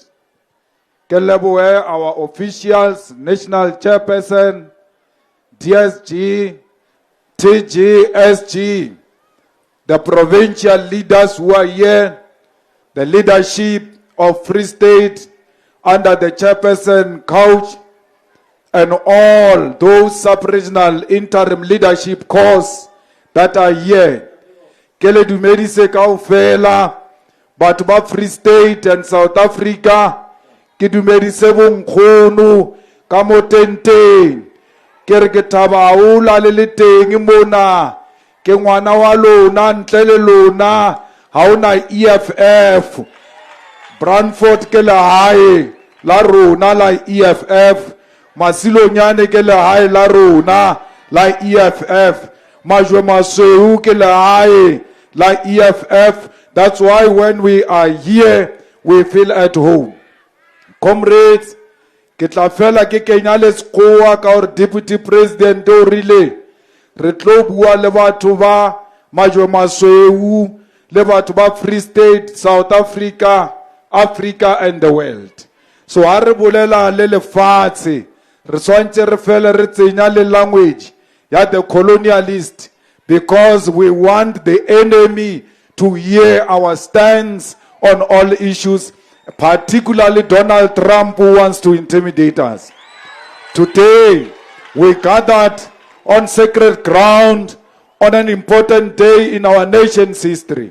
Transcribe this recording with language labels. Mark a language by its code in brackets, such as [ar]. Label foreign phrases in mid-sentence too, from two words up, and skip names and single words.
[en] Kalaboa, our officials, National Chairperson, DSG, TGSG, the provincial leaders who are here, the leadership of Free State under the Chairperson Couch, and all those sub-regional interim leadership corps that are here. [st] Kele dumedise kaofela, batho ba Free State and South Africa, ke dumedise bonkgono ka motenteng. Ke re ke thaba haholo le teng mona, ke ngwana wa lona ntle le lona, ha ona EFF. Brandford ke lehae la rona la EFF, Masilonyane ke lehae la rona la EFF, Majwe Masweu ke lehae la EFF. [en] That's why when we are here, we feel at home. Comrades, [st] ke tla fela ke kenya le sekgowa ka hore Deputy President o rile re tlo bua le batho ba Majwe Masweu le batho ba Free State, South Africa, [en] Africa and the world. So [st] ha re bolela le lefatshe, re swantse re fele re tsenya le language ya [en] the colonialist, because we want the enemy to hear our stance on all issues, particularly Donald Trump, who wants to intimidate us. Today, we gathered on sacred ground on an important day in our nation's history.